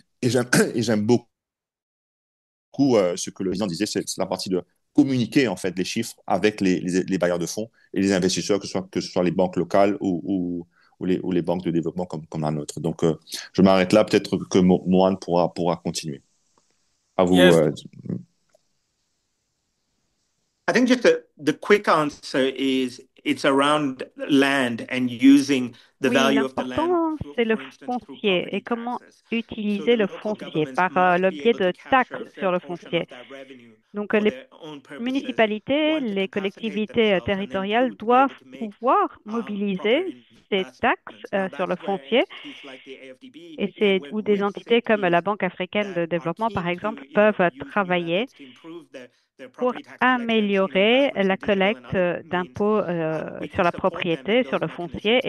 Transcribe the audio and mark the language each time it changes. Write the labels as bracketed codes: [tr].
[fr] Et j'aime beaucoup ce que le président disait, c'est la partie de communiquer en fait les chiffres avec les bailleurs de fonds et les investisseurs, que ce soit les banques locales ou les banques de développement comme la nôtre. Donc, je m'arrête là. Peut-être que Mohan pourra continuer. À vous. [en] Yes. I think just the quick answer is it's around land and using the value of the land. [fr] L'important, c'est le foncier et comment utiliser le foncier par le biais de taxes sur le foncier. Donc, les municipalités, les collectivités territoriales doivent pouvoir mobiliser ces taxes sur le foncier et c'est où des entités comme la Banque africaine de développement, par exemple, peuvent travailler pour améliorer la collecte d'impôts sur la propriété, sur le foncier.